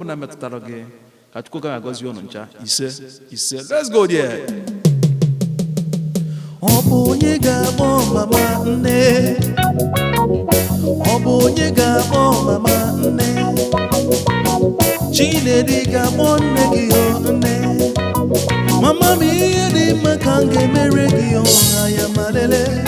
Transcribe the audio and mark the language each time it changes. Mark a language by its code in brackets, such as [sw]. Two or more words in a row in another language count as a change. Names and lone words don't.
[ig] ọbụla metụtara gị, ka Chukwu ga-agọzi unu ncha. Ise, ise. [en] Let's go there. [ig] Ọ bụ onye ga-akpọ mama nne? Ọ bụ onye ga-akpọ mama nne? Chinedi ga-akpọ nne gị, o nne. Mama m, ihe dị mma ka m ga-emere gị, o aya ma lele.